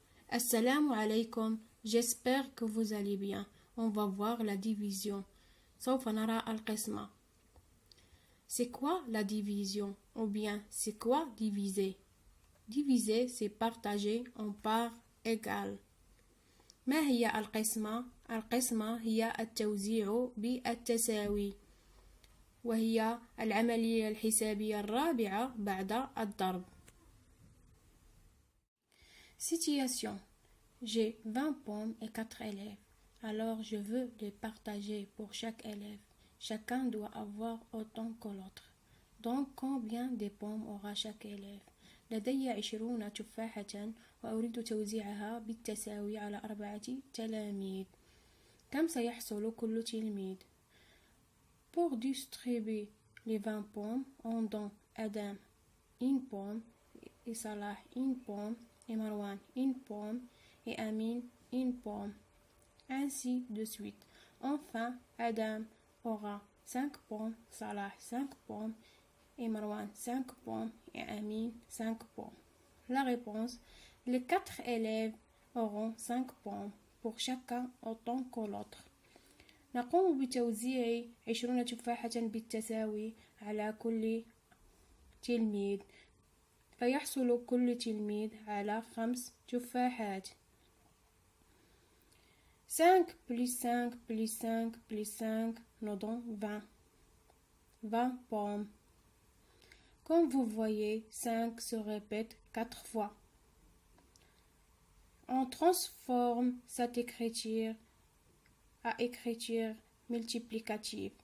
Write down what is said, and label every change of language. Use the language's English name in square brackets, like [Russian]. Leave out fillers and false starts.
[French] Assalamu alaikum, j'espère que vous allez bien. On va voir la division. [Arabic] سوف نرى القسمة. [French] C'est quoi la division? Ou bien c'est quoi diviser? Diviser c'est partager en parts égales. [Arabic] ما هي القسمة؟ القسمة هي التوزيع بالتساوي، وهي العملية الحسابية الرابعة بعد الضرب. [French] Situation. J'ai 20 pommes et 4 élèves. Alors je veux les partager pour chaque élève. Chacun doit avoir autant que l'autre. Donc combien de pommes aura chaque élève? [Arabic] لدي 20 تفاحة وأريد توزيعها بالتساوي على 4 تلاميذ. كم سيحصل كل تلميذ؟ [French] Pour distribuer les 20 pommes, on donne Adam une pomme, et Salah une pomme, et Marwan une pomme, et Amin une pomme. Ainsi de suite. Enfin, Adam aura 5 pommes, Salah 5 pommes, et Marwan 5 pommes, et Amin 5 pommes. La réponse, les 4 élèves auront 5 pommes, pour chacun autant que l'autre. [Arabic] نقوم بتوزيع 20 تفاحة بالتساوي على كل تلميذ، فيحصل كل تلميذ على 5 تفاحات. [French] 5 plus 5 plus 5 plus 5 nous donne 20. 20 pommes. Comme vous voyez, 5 se répète 4 fois. On transforme cette écriture à écriture multiplicative.